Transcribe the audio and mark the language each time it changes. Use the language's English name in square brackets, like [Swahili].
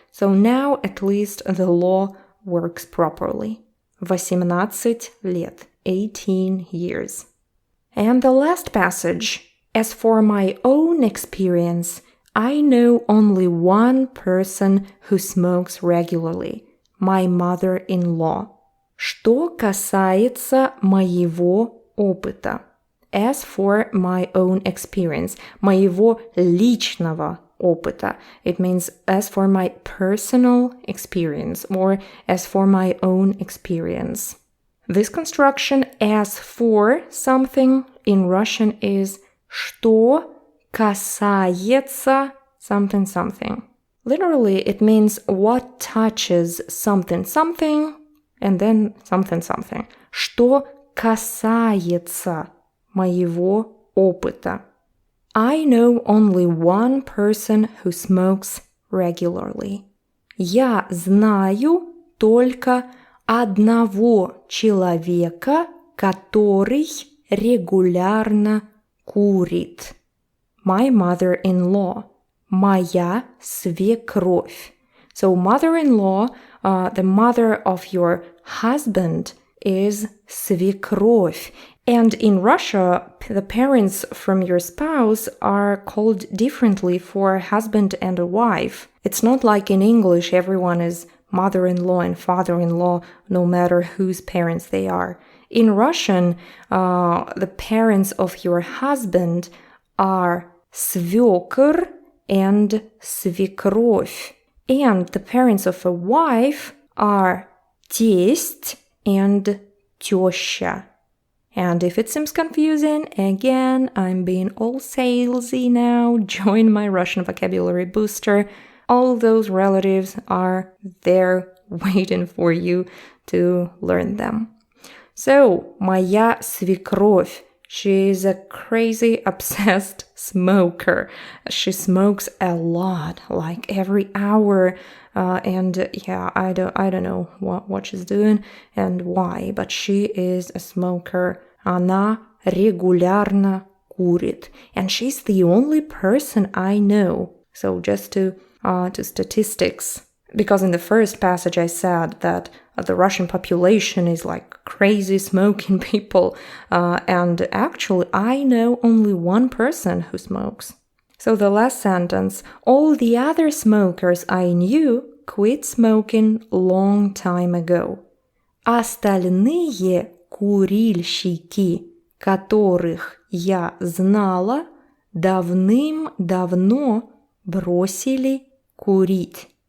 [English] So now at least the law works properly. [Russian] 18 лет, [English] 18 years. And the last passage. As for my own experience, I know only one person who smokes regularly. My mother-in-law. [Russian] Что касается моего опыта. [English] As for my own experience, [Russian] моего личного опыта. [English] It means as for my personal experience or as for my own experience. This construction as for something in Russian is [Russian] что касается [English] something. Literally, it means what touches something and then something. [Russian] Что касается моего опыта. [English] I know only one person who smokes regularly. [Russian] Я знаю только одного человека, который регулярно курит. [English] My mother-in-law. [Russian] Моя свекровь. [English] So mother-in-law, the mother of your husband, is свекровь. And in Russia, the parents from your spouse are called differently for a husband and a wife. It's not like in English, everyone is mother-in-law and father-in-law, no matter whose parents they are. In Russian, the parents of your husband are свекр and свекровь. And the parents of a wife are тесть and теща. And if it seems confusing, again, I'm being all salesy now. Join my Russian vocabulary booster. All those relatives are there waiting for you to learn them. [Russian] So, моя свекровь. [English] She is a crazy, obsessed smoker. She smokes a lot, like every hour. And yeah, I don't know what she's doing and why, but she is a smoker. [Russian] Она регулярно курит. [English] And she's the only person I know. So just to statistics. Because in the first passage I said that the Russian population is like crazy smoking people. And actually, I know only one person who smokes. So the last sentence, all the other smokers I knew quit smoking long time ago. [Russian] Остальные курильщики, которых я знала, давным-давно бросили курить.